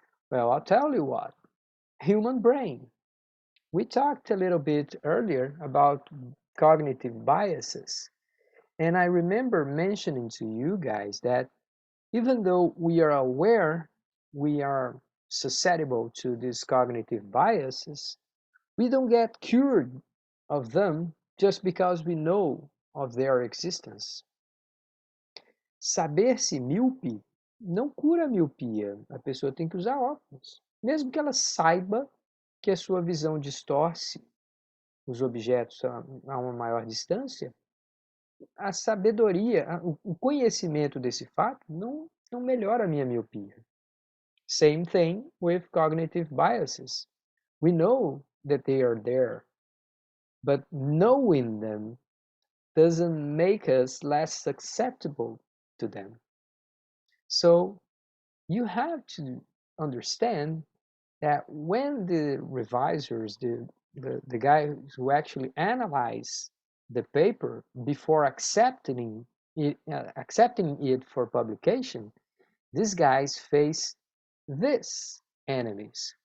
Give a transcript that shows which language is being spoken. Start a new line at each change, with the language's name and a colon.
English: Well, I'll tell you what, human brain. We talked a little bit earlier about cognitive biases, and I remember mentioning to you guys that even though we are aware we are susceptible to these cognitive biases, we don't get cured of them just because we know of their existence.
Portuguese: Saber-se míope não cura a miopia. A pessoa tem que usar óculos. Mesmo que ela saiba que a sua visão distorce os objetos a uma maior distância, a sabedoria, o conhecimento desse fato não melhora a minha miopia.
English: Same thing with cognitive biases. We know that they are there, but knowing them doesn't make us less susceptible to them. So you have to understand that when the revisers, the guys who actually analyze the paper before accepting it for publication, these guys face this enemies.